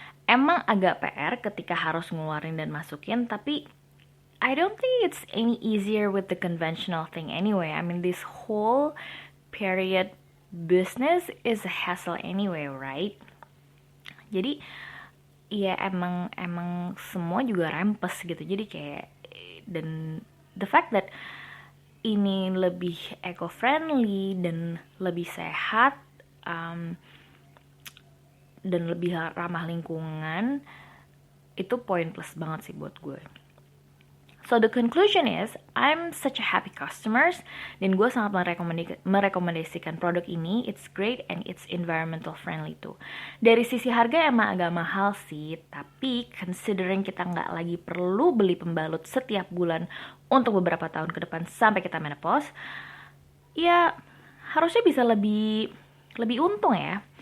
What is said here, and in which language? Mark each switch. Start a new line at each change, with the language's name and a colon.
Indonesian: Emang agak PR ketika harus ngeluarin dan masukin, tapi
English: I don't think it's any easier with the conventional thing anyway. I mean, this whole period business is a hassle anyway, right?
Indonesian: Jadi ya emang semua juga rempes gitu. Jadi kayak, dan the fact that ini lebih eco-friendly dan lebih sehat, dan lebih ramah lingkungan, itu poin plus banget sih buat gue.
English: So the conclusion is, I'm such a happy customers,
Indonesian: dan gue sangat merekomendasikan produk ini.
English: It's great and it's environmental friendly too.
Indonesian: Dari sisi harga emang agak mahal sih, tapi considering kita nggak lagi perlu beli pembalut setiap bulan untuk beberapa tahun ke depan sampai kita menopause, ya harusnya bisa lebih untung ya.